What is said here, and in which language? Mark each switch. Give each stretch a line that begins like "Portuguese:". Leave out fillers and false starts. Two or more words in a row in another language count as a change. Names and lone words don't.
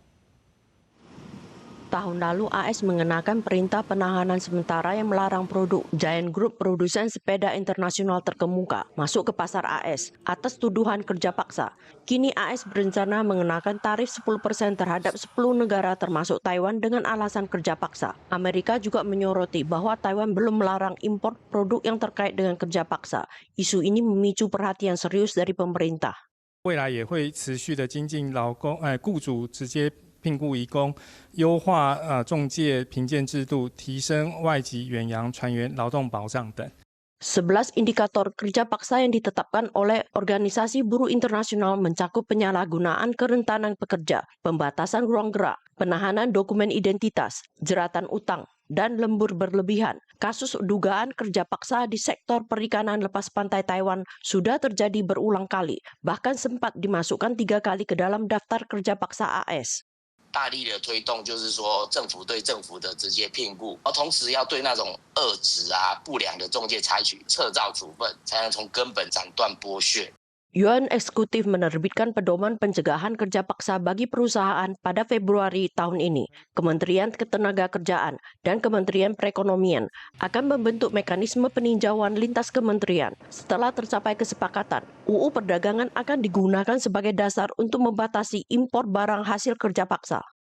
Indonesian: Tahun lalu AS mengenakan perintah penahanan sementara yang melarang produk Giant Group produsen sepeda internasional terkemuka masuk ke pasar AS atas tuduhan kerja paksa. Kini AS berencana mengenakan tarif 10% terhadap 10 negara termasuk Taiwan dengan alasan kerja paksa. Amerika juga menyoroti bahwa Taiwan belum melarang impor produk yang terkait dengan kerja paksa. Isu ini memicu perhatian serius dari pemerintah.
Chinese: 未来也会持续的精进雇主直接聘雇移工，优化仲介评鉴制度，提升外籍远洋船员劳动保障等。
Indonesian: 11 indikator kerja paksa yang ditetapkan oleh Organisasi Buruh Internasional mencakup penyalahgunaan kerentanan pekerja, pembatasan ruang gerak, penahanan dokumen identitas, jeratan utang, dan lembur berlebihan. Kasus dugaan kerja paksa di sektor perikanan lepas pantai Taiwan sudah terjadi berulang kali, bahkan sempat dimasukkan 3 kali ke dalam daftar kerja paksa AS.
Chinese: 大力的推动，就是说政府对政府的直接聘雇，而同时要对那种恶质不良的中介采取撤照处分，才能从根本斩断剥削。
Indonesian: Yuan Eksekutif menerbitkan pedoman pencegahan kerja paksa bagi perusahaan pada Februari tahun ini. Kementerian Ketenagakerjaan dan Kementerian Perekonomian akan membentuk mekanisme peninjauan lintas kementerian. Setelah tercapai kesepakatan, UU Perdagangan akan digunakan sebagai dasar untuk membatasi impor barang hasil kerja paksa.